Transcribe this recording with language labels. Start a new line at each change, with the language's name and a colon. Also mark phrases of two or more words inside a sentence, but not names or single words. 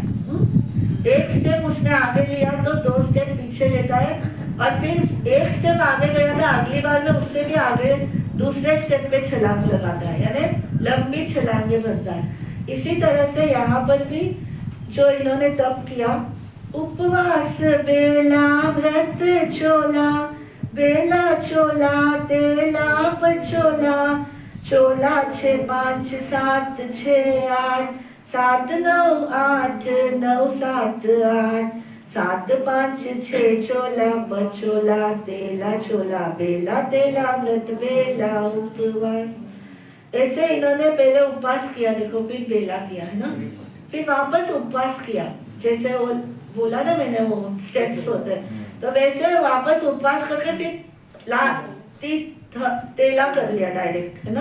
Hindi: एक स्टेप उसने आगे लिया तो 2 स्टेप पीछे लेता है और फिर एक स्टेप आगे गया तो अगली बार में उससे भी आगे दूसरे स्टेप पे छलांग लगाता है, यानी लंबी छलांगे भरता है। इसी तरह से यहाँ पर भी जो इन्होंने तप किया, उपवास बेला व्रत चोला, बेला चोला तेला पचोला, चोला 6 5 7 6 8, 7 9 8 9 7 8, 7 5 6 चोला पचोला तेला चोला, बेला तेला व्रत बेला उपवास। ऐसे इन्होंने पहले उपवास किया, देखो फिर बेला किया है ना, फिर वापस उपवास किया, जैसे वो बोला ना मैंने वो स्टेप्स होते हैं, तो वैसे वापस उपवास करके फिर तेला कर लिया डायरेक्ट, है ना।